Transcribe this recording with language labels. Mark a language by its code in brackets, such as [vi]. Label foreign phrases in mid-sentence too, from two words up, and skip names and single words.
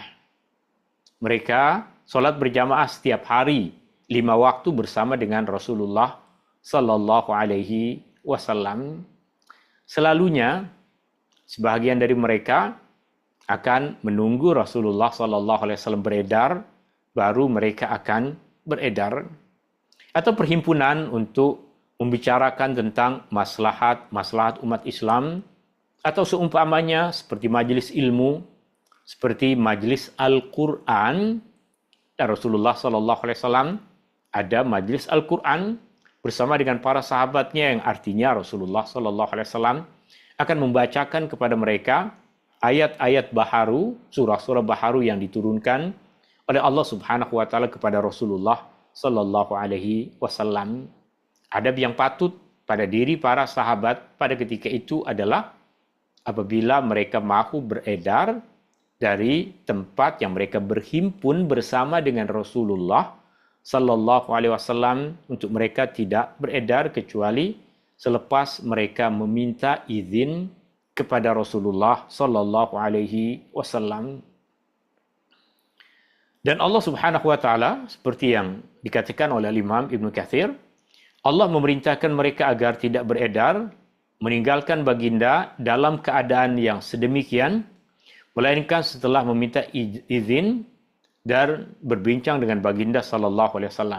[ms] Mereka solat berjamaah setiap hari 5 waktu bersama dengan Rasulullah [ar] صلى الله عليه وسلم. [ms] Selalunya sebahagian dari mereka akan menunggu Rasulullah [ar] صلى الله عليه وسلم [ms] beredar, baru mereka akan beredar. Atau perhimpunan untuk membicarakan tentang maslahat umat Islam, atau seumpamanya seperti majelis ilmu, seperti majelis Al-Quran. Dan Rasulullah [ar] صلى الله عليه وسلم [ms] ada majelis Al-Quran bersama dengan para sahabatnya, yang artinya Rasulullah sallallahu alaihi wasallam akan membacakan kepada mereka ayat-ayat baharu, surah-surah baharu yang diturunkan oleh Allah [ar] سبحانه وتعالى [ms] kepada Rasulullah [ar] صلى الله عليه وسلم. [ms] Adab yang patut pada diri para sahabat pada ketika itu adalah apabila mereka mahu beredar dari tempat yang mereka berhimpun bersama dengan Rasulullah [ar] صلى الله عليه وسلم, [ms] untuk mereka tidak beredar kecuali selepas mereka meminta izin kepada Rasulullah [ar] صلى الله عليه وسلم. [ms] Dan Allah [ar] سبحانه وتعالى, [ms] seperti yang dikatakan oleh Imam Ibnu Katsir, Allah memerintahkan mereka agar tidak beredar, meninggalkan baginda dalam keadaan yang sedemikian, melainkan setelah meminta izin dan berbincang dengan baginda [ar] صلى الله عليه وسلم.